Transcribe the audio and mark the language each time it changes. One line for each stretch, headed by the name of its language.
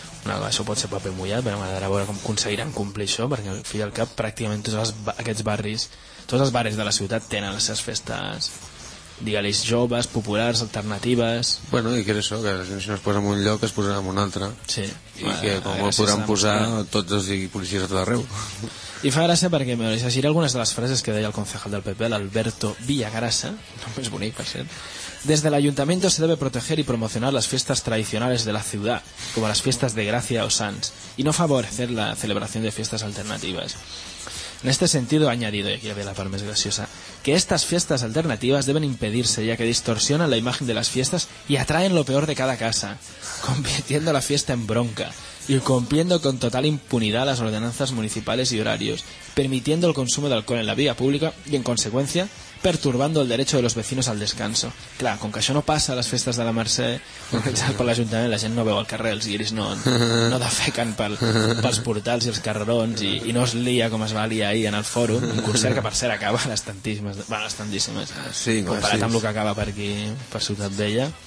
Catalan: No, això pot ser paper mullat, però m'agradarà veure com aconseguiran complir això, perquè al fi i al cap pràcticament tots els barris de la ciutat tenen les seves festes, digue-li, joves, populars, alternatives... Bueno, i que és això, que la gent, si no es posa en un lloc, es posarà en un altre. Sí. I que com ho podran posar tots els policies a tot arreu. I fa gràcia perquè m'ho llegiré algunes de les frases que deia el concejal del PP, l'Alberto Villagrasa, no més bonic, per cert.
Spanish: Desde el ayuntamiento se debe proteger y promocionar las fiestas tradicionales de la ciudad, como las fiestas de Gracia o Sants, y no favorecer la celebración de fiestas alternativas. En este sentido, ha añadido, y aquí había la palma graciosa, que estas fiestas alternativas deben impedirse, ya que distorsionan la imagen de las fiestas y atraen lo peor de cada casa, convirtiendo la fiesta en bronca y cumpliendo con total impunidad las ordenanzas municipales y horarios, permitiendo el consumo de alcohol en la vía pública y, en consecuencia, perturbando el derecho de los vecinos al descanso.
Catalan: Clar, com que això no passa a les festes de la Mercè, per l'Ajuntament la gent no veu el carrer, els guiris no defequen pels portals i els carrerons, i no es lia com es va liar ahir en el fòrum, un concert que per cert acaba a les tantíssimes, sí, comparat sí, amb el que acaba per aquí, per Ciutat Vella.